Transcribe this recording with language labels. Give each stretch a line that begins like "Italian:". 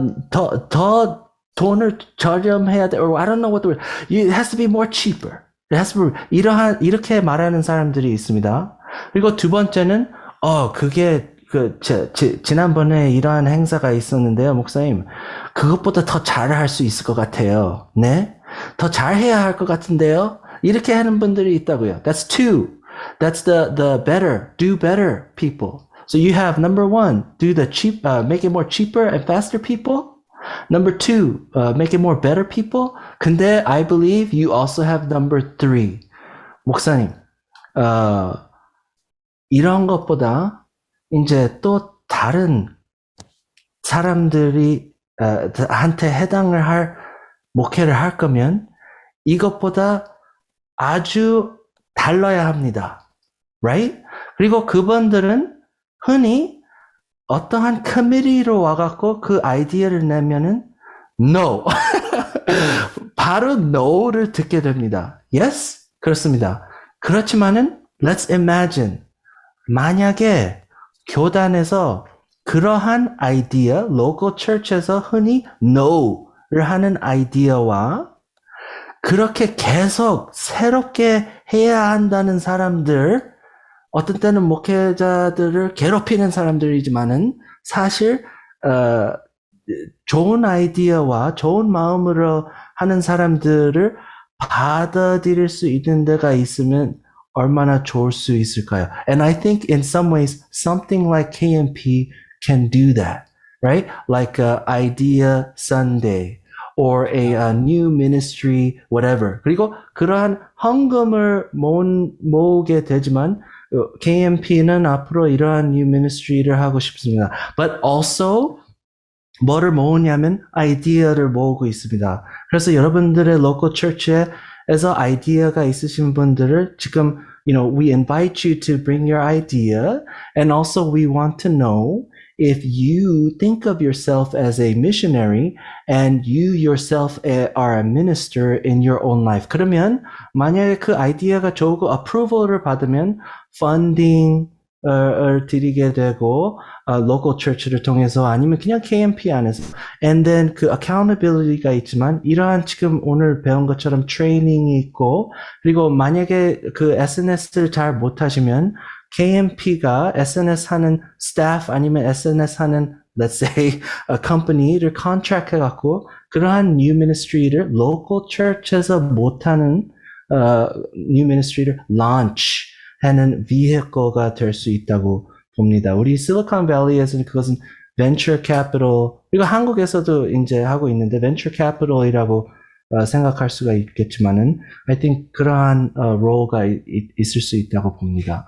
Korean: 더 돈을 저렴해야 돼,
English: or I don't know what the word. It has to be more cheaper. It has to be
Korean: 이렇게 말하는 사람들이 있습니다. 그리고 2 번째는 그게 지난번에 이러한 행사가 있었는데요, 목사님. 그것보다 더 잘할 수 있을 것 같아요. 네? 더 잘해야 할 것 같은데요. 이렇게 하는 분들이 있다고요.
English: That's 2. That's the better, do better people. So you have number 1, do the cheap, make it more cheaper and faster people. Number 2, make it more better people. 근데 I believe you also have number 3.
Korean: 목사님, 이런 것보다 이제 또 다른 사람들이 한테 해당을 할 목회를 할 거면 이것보다 아주 달라야 합니다.
English: Right?
Korean: 그리고 그분들은 흔히 어떠한 커뮤니티로 와갖고 그 아이디어를 내면은 no. 바로 no를 듣게 됩니다. Yes? 그렇습니다.
English: 그렇지만은 let's imagine.
Korean: 만약에 교단에서 그러한 아이디어, local church에서 흔히 no를 하는 아이디어와 그렇게 계속 새롭게 해야 한다는 사람들, 어떤 때는 목회자들을 괴롭히는 사람들이지만은 사실 좋은 아이디어와 좋은 마음으로 하는 사람들을 받아들일 수 있는 데가 있으면 얼마나 좋을 수 있을까요?
English: And I think in some ways something like KMP can do that, right? Like a idea Sunday or a new ministry, whatever.
Korean: 그리고 그러한 헌금을 모으게 되지만 KMP는 앞으로 이러한 new ministry를 하고 싶습니다.
English: But also
Korean: 뭐를 모으냐면 아이디어를 모으고 있습니다. 그래서 여러분들의 local church에서 아이디어가 있으신 분들을 지금
English: we invite you to bring your idea, and also we want to know if you think of yourself as a missionary and you yourself are a minister in your own life.
Korean: 그러면 만약에 그 아이디어가 좋고 approval을 받으면 funding을 드리게 되고 local church를 통해서 아니면 그냥 KMP 안에서
English: and then
Korean: 그 accountability가 있지만 이러한 지금 오늘 배운 것처럼 트레이닝이 있고 그리고 만약에 그 SNS를 잘 못하시면 KMP가 SNS 하는 staff 아니면 SNS 하는
English: let's say a company
Korean: 를 contract 해갖고 그러한 new ministry를 local church에서 못하는 new ministry를 launch 하는 vehicle가 될 수 있다고 봅니다. 우리 실리콘밸리에서는 그것은 venture capital, 그리고 한국에서도 이제 하고 있는데 venture capital이라고 생각할 수가 있겠지만은
English: I think
Korean: 그러한 role가 있을 수 있다고 봅니다.